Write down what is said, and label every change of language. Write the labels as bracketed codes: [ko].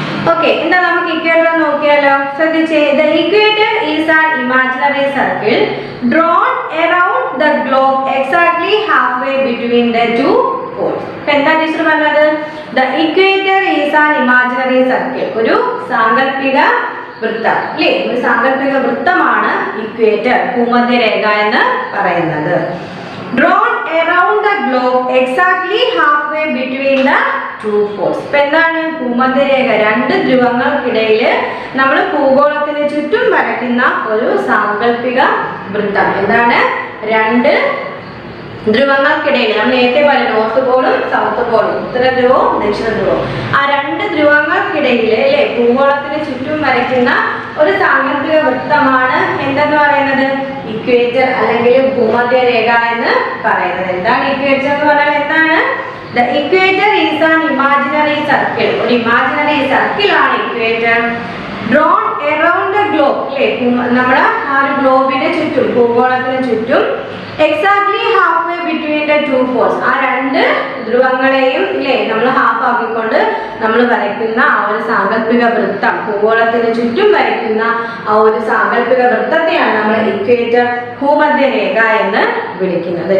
[ml] Okay, എന്താ നമുക്ക് equator നോക്കിയാലോ? ശ്രദ്ധിച്ചേ. [en] The equator is an imaginary circle drawn around the globe exactly half way between the two poles. [ml] ഇപ്പൊ എന്താ teacher പറഞ്ഞത്? [en] the equator is an imaginary circle, [ml] ഒരു സാങ്കല്പിക വൃത്തം അല്ലേ, ഒരു സാങ്കല്പിക വൃത്തമാണ് ഇക്വേറ്റർ, ഭൂമധ്യരേഖ എന്ന് പറയുന്നത്. [en] Drawn around the globe exactly halfway between the two poles. [ml] ഇപ്പൊ എന്താണ് ഭൂമധ്യരേഖ? രണ്ട് ധ്രുവങ്ങൾക്കിടയിൽ നമ്മൾ ഭൂഗോളത്തിന് ചുറ്റും വരയ്ക്കുന്ന ഒരു സാങ്കല്പിക വൃത്തം. എന്താണ്? രണ്ട് ധ്രുവങ്ങൾക്കിടയിൽ നമ്മൾ നേരത്തെ പോലെ നോർത്ത് പോളും സൗത്ത് പോളും, ഉത്തര ധ്രുവവും ദക്ഷിണ ധ്രുവവും, ആ രണ്ട് ധ്രുവങ്ങൾക്കിടയിൽ അല്ലെ ഭൂഗോളത്തിന് ചുറ്റും വരയ്ക്കുന്ന ഒരു സാങ്കല്പിക വൃത്തമാണ് എന്തെന്ന് പറയുന്നത്? ഇക്വേറ്റർ അല്ലെങ്കിൽ ഭൂമധ്യരേഖ എന്ന് പറയുന്നത്. എന്താണ് ഇക്വേറ്റർ എന്ന് പറഞ്ഞാൽ? എന്താണ്? [en] The equator is an imaginary circle. [ml] ഒരു ഇമാജിനറി സർക്കിൾ ആണ് equator. [en] Drawn around the globe. [ml] അല്ലേ, നമ്മുടെ ആ ഒരു ഗ്ലോബിന് ചുറ്റും, ഭൂഗോളത്തിന് ചുറ്റും [en] exactly half way between the two poles, [ml] ആ രണ്ട് ധ്രുവങ്ങളെയും ഇല്ലേ നമ്മൾ ഹാഫ് ആക്കിക്കൊണ്ട് നമ്മൾ വരയ്ക്കുന്ന ആ ഒരു സാങ്കല്പിക വൃത്തം, ഭൂഗോളത്തിന് ചുറ്റും വരയ്ക്കുന്ന ആ ഒരു സാങ്കല്പിക വൃത്തത്തെയാണ് നമ്മൾ ഇക്വേറ്റർ, ഭൂമധ്യരേഖ എന്ന് വിളിക്കുന്നത്.